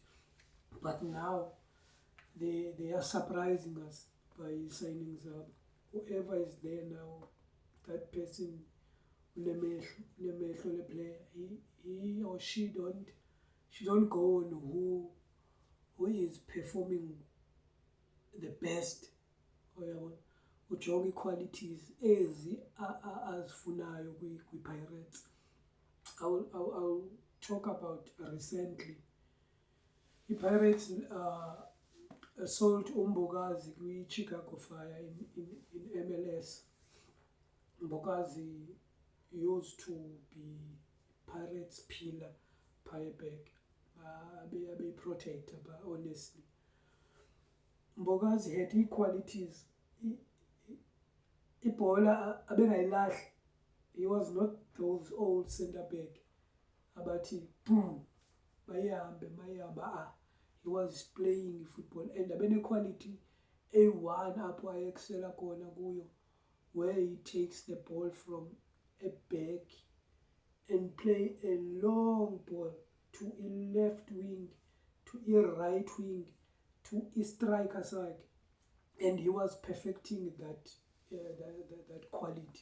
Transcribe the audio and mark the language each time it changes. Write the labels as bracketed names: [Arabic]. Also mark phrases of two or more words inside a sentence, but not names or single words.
[English] But now they are surprising us by signings up. Whoever is there now, that person, [Xhosa] unemehlo le [English] player, he or she don't go on who is performing the best. [Xhosa] Ujonga qualities ezi azifunayo kwi-Pirates. [English] I'll talk about recently. I-Pirates sold Mbokazi kwi-Chicago Fire in MLS. Mbokazi used to be Pirates pillar phaya back. Abe protector, but honestly. Mbokazi had qualities. [Xhosa] Ibhola abengayilahli. [English] He was not those old centre back [Xhosa] abathi boom mayihamba. [English] He was playing football and [Xhosa] abene quality A1 apho ayexcella khona kuyo, [English] where he takes the ball from a back and play a long ball to a left wing, to a right wing, to a striker side, and he was perfecting that quality.